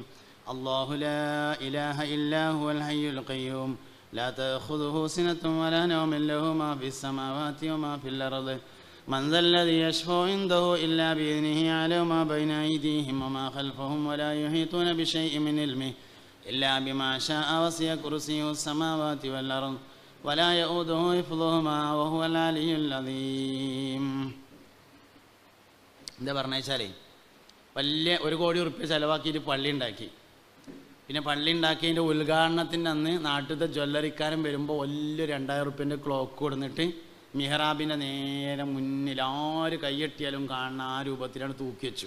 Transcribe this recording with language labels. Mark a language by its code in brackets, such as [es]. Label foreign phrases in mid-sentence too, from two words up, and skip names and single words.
[ar] الله لا إله إلا هو الحي القيوم لا تأخذه سنة ولا نوم له ما في السماوات وما في الأرض من ذا الذي يشفع عنده إلا بإذنه يعلم ما بين أيديهم وما خلفهم ولا يحيطون بشيء من علمه إلا بما شاء وسع كرسيه السماوات والأرض ولا يؤوده حفظهما وهو العلي العظيم. [ml] എന്താ പറഞ്ഞു വെച്ചാലേ, വലിയ 1 കോടി റുപ്യ ചിലവാക്കിയിട്ട് പള്ളി ഉണ്ടാക്കി. പിന്നെ പള്ളി ഉണ്ടാക്കിയതിൻ്റെ ഉദ്ഘാടനത്തിൻ്റെ അന്ന് നാട്ടിലത്തെ ജ്വല്ലറിക്കാരൻ വരുമ്പോൾ വലിയ 2000 റുപ്യൻ്റെ ക്ലോക്ക് കൊടുത്തിട്ട് മിഹ്റാബിൻ്റെ നേരെ മുന്നിൽ ആര് കൈയെട്ടിയാലും കാണുന്ന ആ രൂപത്തിലാണ് തൂക്കി വെച്ചു.